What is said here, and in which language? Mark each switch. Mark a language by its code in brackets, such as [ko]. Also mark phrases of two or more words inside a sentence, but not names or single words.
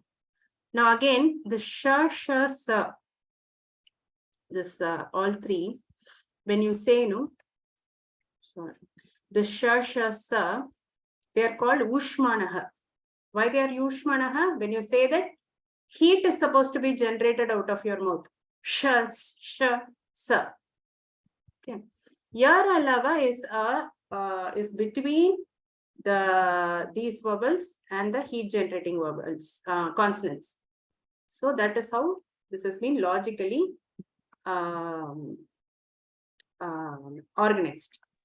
[en] Now again, the sha, sa. This all three. When you say no, sorry, the sha, sa, they are called ushmanaha. Why they are ushmanaha? When you say that, heat is supposed to be generated out of your mouth. Sha, sa. Okay. [sa] Yar alava [en] is between these vowels and the heat generating vowels, consonants. So that is how this has been logically organized.